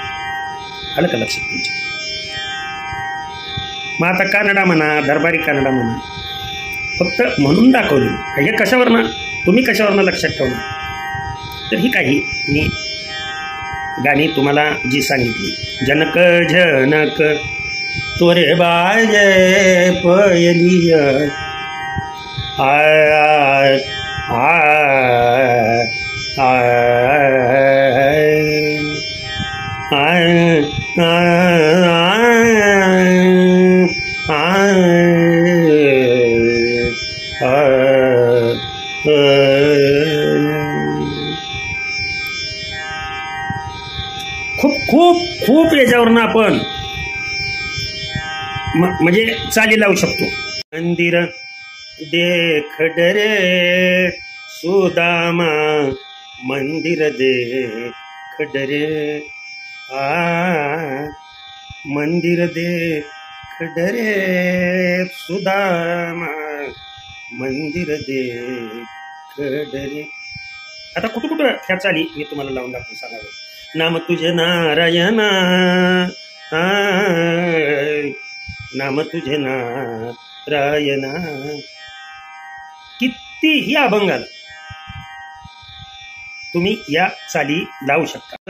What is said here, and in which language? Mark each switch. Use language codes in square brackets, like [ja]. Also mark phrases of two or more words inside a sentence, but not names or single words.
[mr] आलं का लक्षात तुमच्या? मग आता कानडा म्हणा, दरबारी कानडा म्हणा, फक्त म्हणून दाखवली. हे कशावरनं, तुम्ही कशावरनं लक्षात ठेवणार? तर ही काही मी गाणी तुम्हाला जी सांगितली, [hi] जनक जनक तोरे बाजे पयलिय [mr] आय आय आय खूप खूप खूप याच्यावरनं आपण म्हणजे चाली लावू शकतो. [hi] मंदिर देख डरे सुदामा, मंदिर देख डरे मंदिर देख डरे सुदामा, मंदिर देख डरे. [mr] आता कुठं कुठं ह्या चाली मी तुम्हाला लावून दाखवून सांगावं. नाम तुझे नारायणा, नाम तुझे नारायणा. कितीही अभंगाला तुम्ही या चाली लावू शकता.